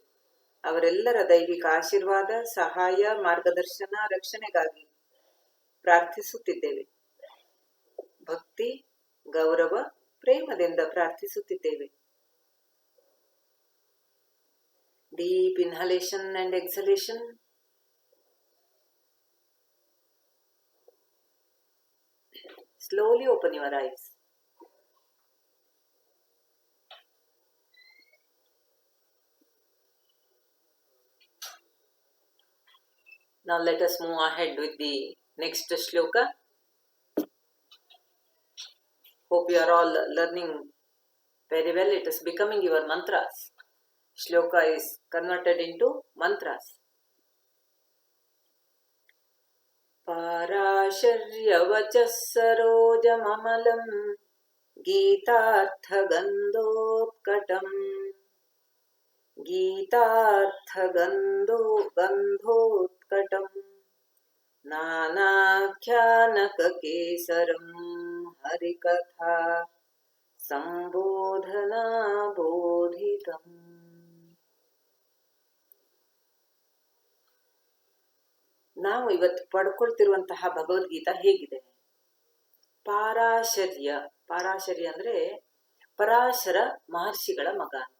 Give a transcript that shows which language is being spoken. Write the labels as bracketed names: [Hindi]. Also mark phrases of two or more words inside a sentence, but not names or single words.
[Kannada] ಅವರೆಲ್ಲರ ದೈವಿಕ ಆಶೀರ್ವಾದ, ಸಹಾಯ, ಮಾರ್ಗದರ್ಶನ, ರಕ್ಷಣೆಗಾಗಿ ಪ್ರಾರ್ಥಿಸುತ್ತಿದ್ದೇವೆ. ಭಕ್ತಿ, ಗೌರವ, ಪ್ರೇಮದಿಂದ ಪ್ರಾರ್ಥಿಸುತ್ತಿದ್ದೇವೆ. [English] Deep inhalation and exhalation. Slowly open your eyes. Now let us move ahead with the next shloka. Hope you are all learning very well. It is becoming your mantras. Shloka is converted into mantras. [Sanskrit] पाराशर्यवचः सरोजममलम् गन्धोत्कटम् नानाख्यानककेसरम् हरिकथा ಸಂಬೋಧನಾಬೋಧಿತಂ. [Kannada] ನಾವು ಇವತ್ತು ಪಡ್ಕೊಳ್ತಿರುವಂತಹ ಭಗವದ್ಗೀತಾ ಹೇಗಿದೆ? ಪಾರಾಶರ್ಯ. ಪಾರಾಶರ್ಯ ಅಂದ್ರೆ ಪರಾಶರ ಮಹರ್ಷಿಗಳ ಮಗ ಅಂತ.